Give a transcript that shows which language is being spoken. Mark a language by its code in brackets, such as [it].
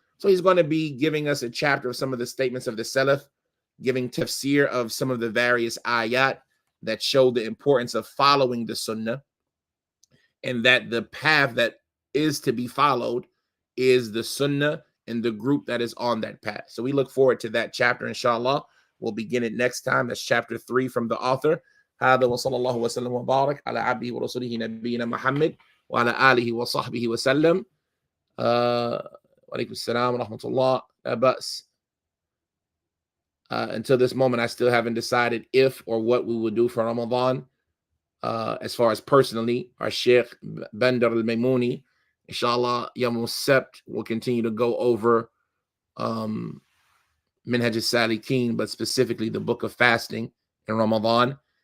[en] So he's going to be giving us a chapter of some of the statements of the Salaf, giving tafsir of some of the various ayat that show the importance of following the Sunnah, and that the path that is to be followed is the Sunnah and the group that is on that path. So we look forward to that chapter, inshallah. We'll begin it next time. That's chapter 3 from the author. [ar] هذا وصلى الله وسلم وبارك على عبده ورسوله نبينا محمد وعلى آله وصحبه وسلم. وعليكم السلام ورحمة الله. لا بأس. [en] Until this moment, I still haven't decided if or what we will do for Ramadan. As far as personally, our Sheikh Bandar al-Maimuni, inshallah, [ar] Yawm al-Sabt [en] will continue to go over Minhaj al-Salikin, but specifically the book of fasting in Ramadan.